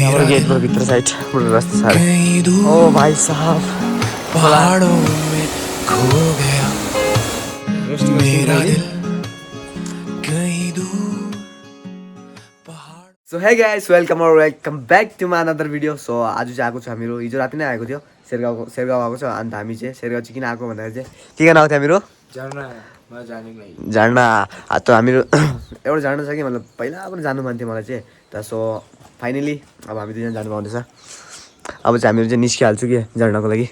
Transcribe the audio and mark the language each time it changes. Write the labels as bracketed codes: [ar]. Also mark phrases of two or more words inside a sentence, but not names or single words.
[hi] और गेट पर भीतर साइड पूरा रास्ता सारे। ओ भाई साहब पहाड़ों में खो गया मेरा दिल कहीं दूर पहाड़। [en] So hey guys welcome back to my another video. [ne] सो आज चाहिँ आएको छ हामीहरू, हिजो राति नै आएको थियो शेरगाउँ आएको छ। अन्त हामी चाहिँ शेरगाउँ चाहिँ किन आएको भन्दाखेरि चाहिँ के गर्न आएको थियो हामीहरू झर्ना। त हामीहरू एउटा झर्ना छ कि मतलब पहिला पनि जानु मन थियो मलाई चाहिँ त। [en] so finally [ne] अब हामी दुईजना जानु पाउँदैछ। अब चाहिँ हामीहरू चाहिँ निस्किहाल्छु कि झर्नाको लागि।